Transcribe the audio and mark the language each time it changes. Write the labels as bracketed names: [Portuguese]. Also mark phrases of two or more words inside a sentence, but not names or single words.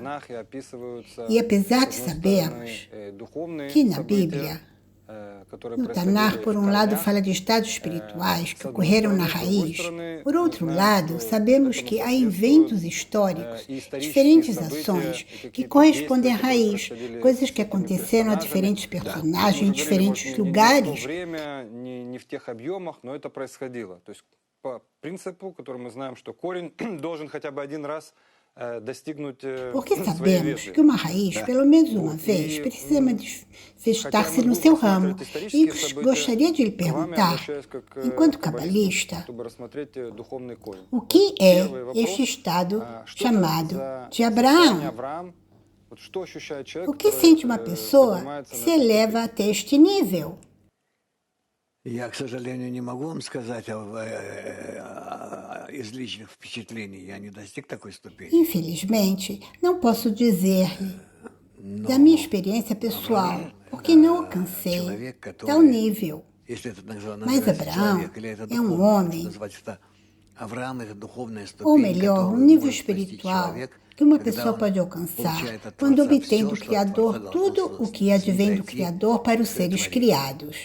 [Portuguese] E apesar de sabermos que na Bíblia, no Tanar, por um lado, fala de estados espirituais que ocorreram na raiz. Por outro lado, sabemos que há eventos históricos, diferentes ações que correspondem à raiz, coisas que aconteceram a diferentes personagens em diferentes lugares. [Russian] По принципу, который мы знаем, что корень должен хотя бы один раз достигнуть [Portuguese] Porque sabemos que uma raiz, pelo menos uma vez, precisa manifestar-se no seu ramo. E gostaria de lhe perguntar, enquanto cabalista, o que é este estado chamado de Abraão? O que sente uma pessoa que se eleva até este nível? [Russian] Я, к сожалению, не могу вам сказать из личных впечатлений. Я не достиг такой ступени. [Portuguese] Infelizmente, não posso dizer-lhe da minha experiência pessoal, porque não alcancei tal nível. Mas Abraão é um homem, ou melhor, um nível espiritual que uma pessoa pode alcançar quando obtém do Criador tudo o que advém do Criador para os seres criados.